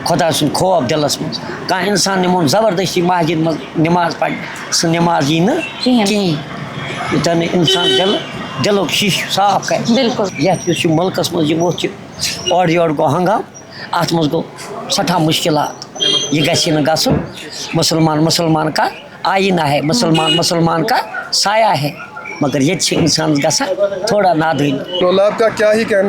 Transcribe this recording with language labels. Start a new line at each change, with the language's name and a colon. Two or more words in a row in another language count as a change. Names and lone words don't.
Kashmiri: خدا سن خوف دلس مز کانٛہہ اِنسان نِمون زبردستی مسجد مز نماز پڑھ سُہ نماز یی نہٕ کِہیٖنۍ یوٚتانۍ نہٕ اِنسان دِلُک شیٖشہٕ صاف کرِ بالکل یَتھ یُس یہِ مُلکَس منٛز یہِ ووٚتھ چھِ اورٕ یورٕ گوٚو ہنگام اَتھ منٛز گوٚو سٮ۪ٹھاہ مُشکلات یہِ گژھِ نہٕ گژھُن
Urdu: مسلمان کا آئینہ ہے مسلمان کا سایہ ہے مگر یہ
Kashmiri: چھِ انسانس گژھان تھوڑا نادانی.
Urdu: لولاب کا کیا ہی کہنا.